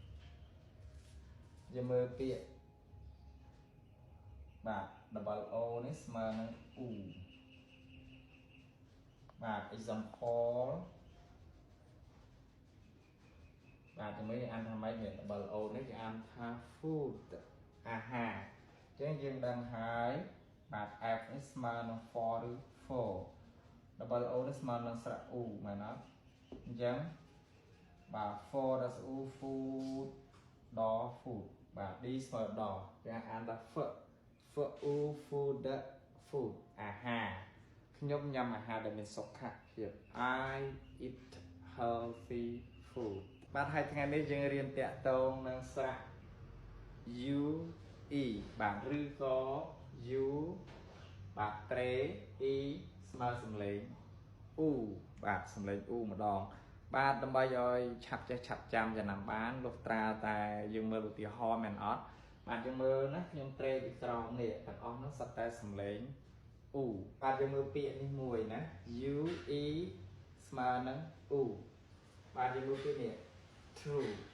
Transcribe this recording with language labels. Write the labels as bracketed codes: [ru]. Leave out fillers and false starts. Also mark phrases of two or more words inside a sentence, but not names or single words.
[km] យើងមើលពាក្យបាទ [en] double O [km] នេះស្មើនឹង U បាទ example បាទជាមួយអានថាម៉េចនេះ [en] double O [km] នេះគេអានថា food អាហារអញ្ចឹងយើងដឹងហើយបាទ F នេះស្មើនឹង for ឬ [en] for double [km] O នេះស្មើនឹងស្រៈ U មែនអត់អញ្ចឹងបាទ for ដល់ U food ដល់ food បាទ D ស្មើដល់គេអានថា [en] for U food food [km] អាហារ ខ្ញុំញ៉ាំអាហារដែលមានសុខភាព [en] I eat healthy food [km] បាទហើយថ្ងៃនេះយើងរៀនតាក់ទងនឹងស្រៈ U E បាទឬក៏ U បាទត្រេ E ស្មើសំឡេង U បាទសំឡេង U ម្ដងបាទដើម្បីឲ្យឆាប់ចេះឆាប់ចាំចំណាំបានលុះត្រាតែយើងមើលឧទាហរណ៍មែនអត់បាទយើងមើលណាខ្ញុំត្រេពីក្រោមនេះទាំងអស់នោះសុទ្ធតែសំឡេង U បាទយើងមើលពាក្យនេះមួយណា U E ស្មើនឹង U បាទយើងមើលពាក្យនេះ True